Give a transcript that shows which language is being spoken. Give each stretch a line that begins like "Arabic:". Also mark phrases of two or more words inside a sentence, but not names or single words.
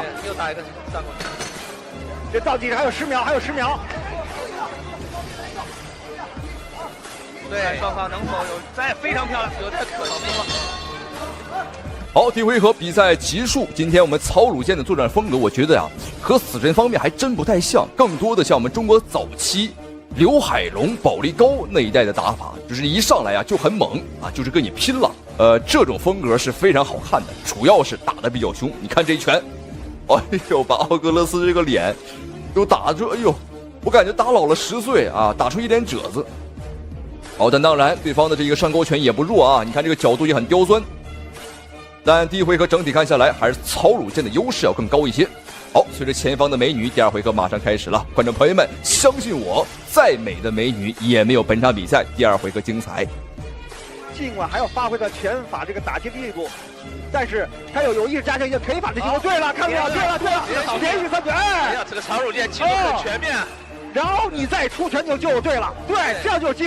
Chinese: 又打一個上勾拳。這倒計時還有10秒，還有10秒。對，雙方能否有再非常漂亮，有點可能了。好，第一回合比賽結束。今天我們曹魯健的作戰風格，我覺得呀，和死神方面還真不太像，更多的像我們中國早期劉海龍、保利高那一代的打法，就是一上來啊就很猛啊，就是跟你拼了。這種風格是非常好看的，主要是打得比較兇。你看這一拳，哎呦，把奧格勒斯這個臉都打着，哎呦，我感覺打老了10歲啊，打出一臉褶子。好，但當然對方的這個上勾拳也不弱啊，你看這個角度也很刁鑽。但第一回合整體看下來，還是曹魯健的優勢要更高一些。好，隨着前方的美女，第二回合馬上開始了。觀眾朋友們，相信我，再美的美女也沒有本場比賽第二回合精彩。儘管還要發揮到拳法這個打擊力度，但是他有意識加強一些腿法的進攻。對了，看沒有？對了，連續3拳。哎呀，這個曹魯健進攻很全面。然後你再出拳就對了，對，這樣就有機會。